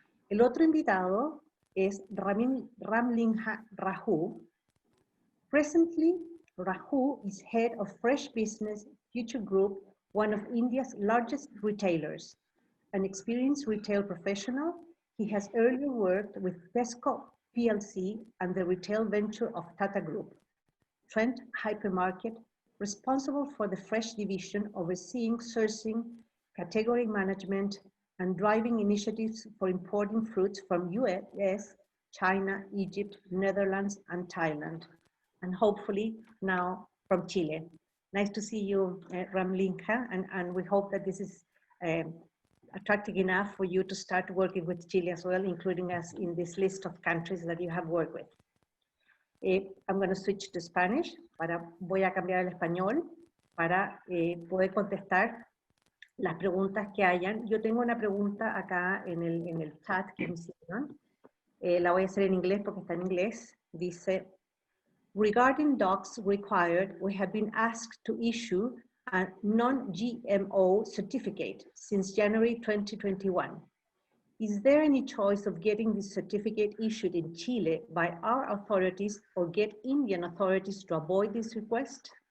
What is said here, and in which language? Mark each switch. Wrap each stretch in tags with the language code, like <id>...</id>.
<es>El otro invitado es Ramlingha Rajoo.</es> <en>Presently, Rajoo is head of Fresh Business Future Group, one of India's largest retailers. An experienced retail professional, he has earlier worked with Tesco PLC and the retail venture of Tata Group, Trent Hypermarket, responsible for the fresh division, overseeing sourcing, category management, and driving initiatives for importing fruits from US, China, Egypt, Netherlands, and Thailand, and hopefully now from Chile. Nice to see you, Ramlingha, and we hope that this is attractive enough for you to start working with Chile as well, including us in this list of countries that you have worked with. I'm going to switch to Spanish.</en> <es>Voy a cambiar al español para poder contestar las preguntas que hayan. Yo tengo una pregunta acá en el chat que me hicieron. La voy a hacer en inglés porque está en inglés. Dice,</es> <en>regarding dogs required, we have been asked to issue a non-GMO certificate since January 2021. Is there any choice of getting this certificate issued in Chile by our authorities or get Indian authorities to avoid this request?</en>